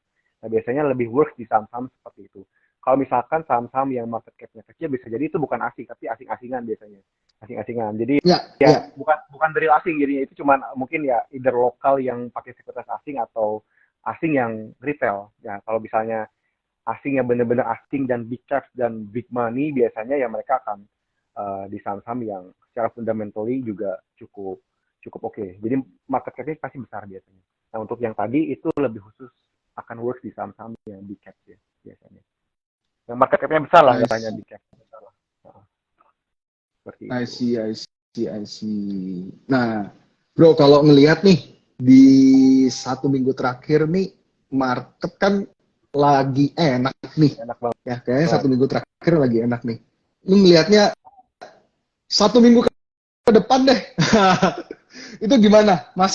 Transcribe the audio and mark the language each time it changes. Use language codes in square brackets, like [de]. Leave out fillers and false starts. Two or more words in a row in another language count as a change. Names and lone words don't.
[id] Nah biasanya lebih work di saham-saham seperti itu. Kalau misalkan saham-saham yang [en] market cap-nya [id] kecil bisa jadi itu bukan asing tapi asing-asingan biasanya asing-asingan. Jadi Ya, ya ya. bukan dari asing jadinya itu cuman mungkin ya either lokal yang pakai sekuritas asing atau asing yang retail ya kalau misalnya asing yang benar-benar asing dan [en] big caps [id] dan [en] big money [id] biasanya ya mereka akan di saham-saham yang secara fundamentally juga cukup cukup oke. Jadi [en] market cap-nya [id] pasti besar biasanya. Nah untuk yang tadi itu lebih khusus akan work di saham-saham yang [en] big caps [id] ya biasanya. Yang [en] market cap-nya [id] besar lah [en] I [id] nggak hanya [en] see, big cap [id] besar lah. Nah, seperti [en] I [id] itu. [en] see, I see, I see. [id] Nah, bro, kalau ngelihat nih di 1 minggu terakhir nih, market kan lagi enak nih. Enak Ya, kayaknya banget. 1 minggu terakhir lagi enak nih. Lu ngelihatnya 1 minggu ke depan deh. Itu gimana?